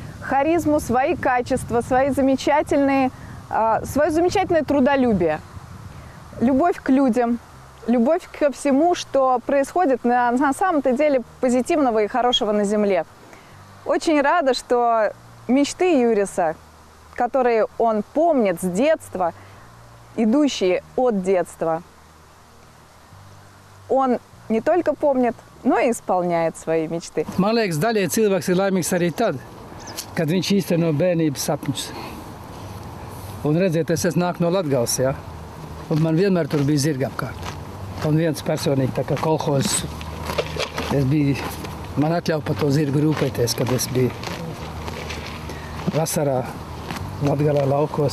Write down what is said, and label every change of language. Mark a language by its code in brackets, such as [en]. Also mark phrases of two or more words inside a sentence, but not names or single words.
[ru] харизму, свои качества, свое замечательное трудолюбие, любовь к людям, любовь ко всему, что происходит на самом-то деле позитивного и хорошего на земле. Очень рада, что мечты Юриса, которые он помнит с детства, идущие от детства, он не только помнит, но и исполняет свои мечты. [lv] Man liekas, daļai cilvēks ir laimīgs arī tad, kad viņš īsteno bērnības sapņus. Un redziet, es nāku no Latgales, ja? Un man vienmēr tur bija zirgi apkārt. Un viens personīgi, tā kā kolhozs, man atļauj par to zirgu rūpēties, kad es biju vasarā Latgalē laukos.